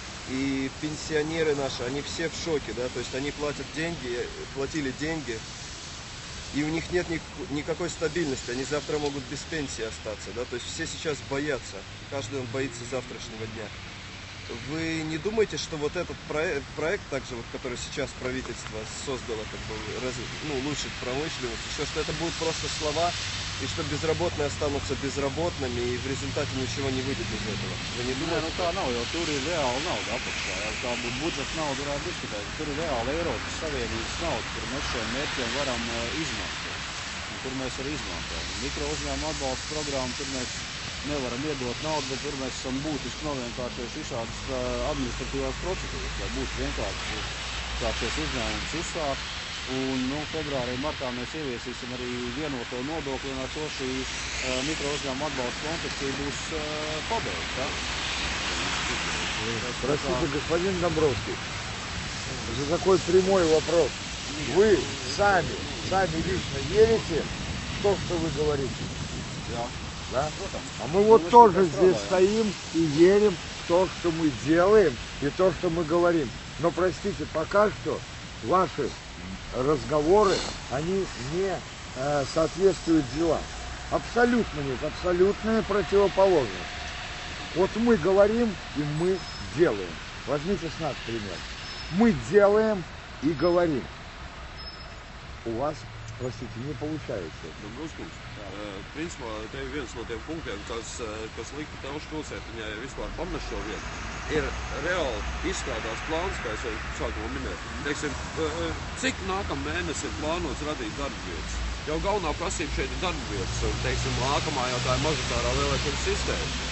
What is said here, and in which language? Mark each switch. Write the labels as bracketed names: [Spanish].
[Russian] И пенсионеры наши, они все в шоке, да, то есть они платили деньги, и у них нет никакой стабильности, они завтра могут без пенсии остаться, да, то есть все сейчас боятся, каждый боится завтрашнего дня. Вы не думаете, что вот этот проект также, который сейчас правительство создало, улучшить промышленность, еще что это будут просто слова, и что безработные останутся безработными, и в результате ничего не выйдет из этого? Вы не думаете? [Latvian] Tā nav, jo tur ir reāla nauda apakšā. Tā būtu budžeta nauda, varētu diskutēt. Tur ir reāla Eiropas Savienības nauda, kur mēs šiem mērķiem varam izmantot. Un kur mēs arī izmantojam. Mikro uzņēmuma atbalsta programma, tur mēs nevaram iedot naudu, bet tur mēs esam būtiski novienkāršojuši visādas administratīvās procedūras, lai būtu vienkārši kā šos uzņēmumus uzsākt. Un februārī, martā mēs ieviesīsim arī vienoto nodokli, un ar to šī mikro uzņēmuma atbalsta koncepcija būs pabeigta. [Russian] Простите, господин Домбровский, за такой прямой вопрос. Вы сами лично верите в то, что вы говорите? Да? А мы вот тоже здесь стоим и верим в то, что мы делаем, и то, что мы говорим. Но, простите, пока что ваши разговоры, они не соответствуют делам. Абсолютно нет, абсолютная противоположность. Вот мы говорим и мы делаем. Возьмите с нас пример. Мы делаем и говорим. У вас, простите, не получается. [Latvian] Principā, te ir viens no tiem punktiem, kas lika tev šķulcēt viņai vispār pamest šo vietu. Ir reāli izstrādās plāns, kā es jau sākumā minēju. Teiksim, cik nākam mēnesi ir plānots radīt darbvietas? Jau galvenā prasība šeit ir darbvietas, un, teiksim, nākamā jau tā ir mažorитārā vēlēšana sistēma.